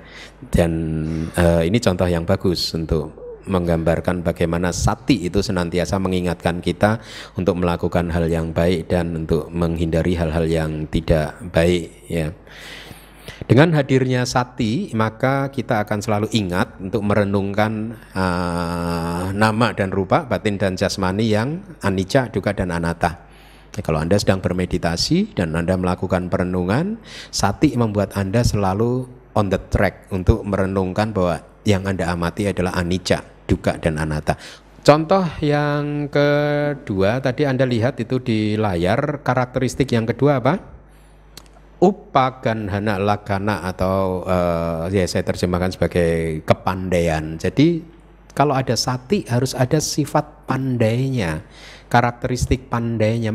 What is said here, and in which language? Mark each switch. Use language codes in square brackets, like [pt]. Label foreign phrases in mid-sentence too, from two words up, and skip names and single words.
[id] Dan ini contoh yang bagus untuk menggambarkan bagaimana sati itu senantiasa mengingatkan kita untuk melakukan hal yang baik dan untuk menghindari hal-hal yang tidak baik ya. Dengan hadirnya sati maka kita akan selalu ingat untuk merenungkan nama dan rupa, batin dan jasmani yang [pi] anicca, dukkha [id] dan anatta. Kalau Anda sedang bermeditasi dan Anda melakukan perenungan, sati membuat Anda selalu [en] on the track [id] untuk merenungkan bahwa yang Anda amati adalah [pi] anicca, dukkha [id] dan anatta. Contoh yang kedua tadi Anda lihat itu di layar, karakteristik yang kedua apa? [pi] Upaganhana lakkhana [id] atau ya saya terjemahkan sebagai kepandaian. Jadi kalau ada sati harus ada sifat pandainya, karakteristik pandainya.